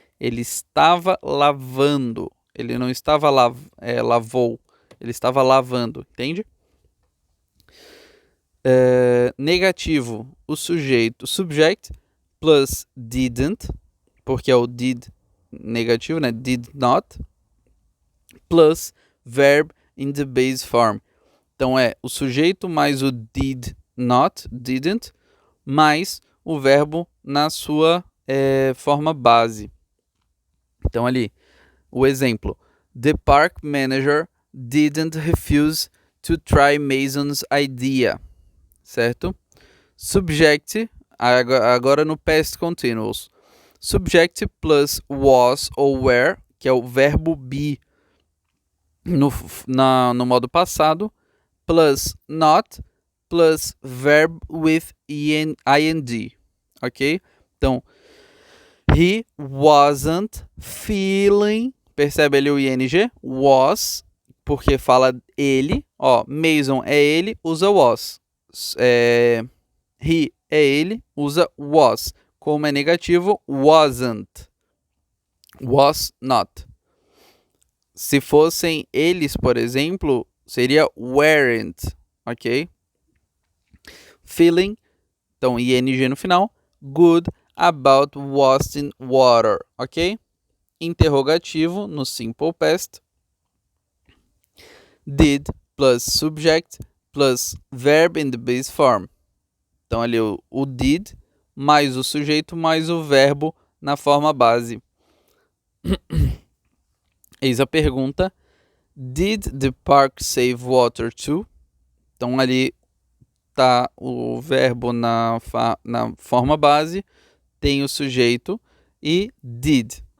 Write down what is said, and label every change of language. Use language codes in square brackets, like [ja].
[pt] Ele estava lavando. Ele não estava lavou. Ele estava lavando, entende? Negativo, o sujeito, subject, plus didn't, porque é o did negativo, né? [en] Did not, plus verb in the base form. [pt] Então, é o sujeito mais o did not, didn't, mais o verbo na sua forma base. Então, ali, o exemplo. [en] The park manager didn't refuse to try Mason's idea. Certo? Subject, agora no past continuous. Subject plus was ou were, [pt] que é o verbo be no modo passado, [en] plus not, plus verb with ing, ok? [pt] Então, [en] he wasn't feeling, [pt] percebe ali o ing? Was, porque fala ele, ó, Mason é ele, usa was. He é ele, usa was. Como é negativo, wasn't. Was not. Se fossem eles, por exemplo, seria weren't, ok? [en] Feeling, [pt] então ing no final, [en] good about wasting water, ok? [pt] Interrogativo no [en] simple past, did plus subject plus verb in the base form. [pt] Então ali o did mais o sujeito mais o verbo na forma base. Eis a pergunta: [en] Did the park save water too? [pt] Então ali tá o verbo na forma base, tem o sujeito e did.